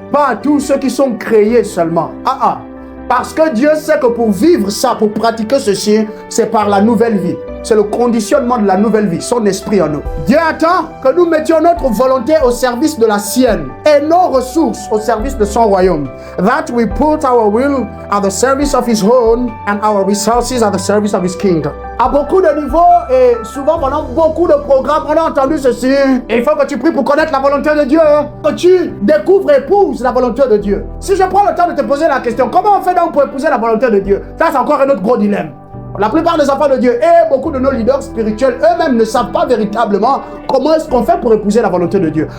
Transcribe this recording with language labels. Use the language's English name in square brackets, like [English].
[French] Pas à tous ceux qui sont créés seulement. Parce que Dieu sait que pour vivre ça, pour pratiquer ceci, c'est par la nouvelle vie. C'est le conditionnement de la nouvelle vie, son esprit en nous. Dieu attend que nous mettions notre volonté au service de la sienne et nos ressources au service de son royaume. [English] That we put our will at the service of his own and our resources at the service of his kingdom. [French] À beaucoup de niveaux et souvent pendant beaucoup de programmes, on a entendu ceci. Et il faut que tu pries pour connaître la volonté de Dieu. Que tu découvres et épouses la volonté de Dieu. Si je prends le temps de te poser la question, comment on fait donc pour épouser la volonté de Dieu? Ça, c'est encore un autre gros dilemme. La plupart des enfants de Dieu et beaucoup de nos leaders spirituels eux-mêmes ne savent pas véritablement comment est-ce qu'on fait pour épouser la volonté de Dieu.